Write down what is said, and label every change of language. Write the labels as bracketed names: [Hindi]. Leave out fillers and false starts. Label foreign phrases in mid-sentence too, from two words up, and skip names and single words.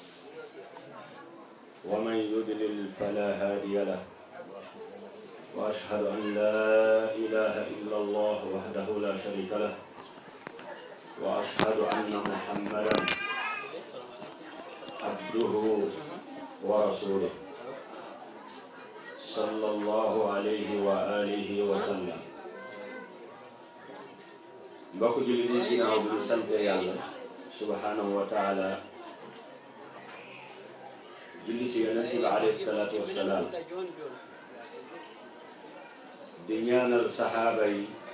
[Arabic] ومن يضلل فلا هادي له وأشهد أن لا إله إلا الله وحده لا شريك له وأشهد أن محمدا عبده ورسوله صلى الله عليه وآله وسلم. [Wolof] mbokk jullit yi ginnaaw bi ñu sant yàlla [Arabic] سبحانه وتعالى [Wolof] julli si yonent bi [Arabic] عليه الصلاة والسلام [Wolof] di ñaanal saxaaba yi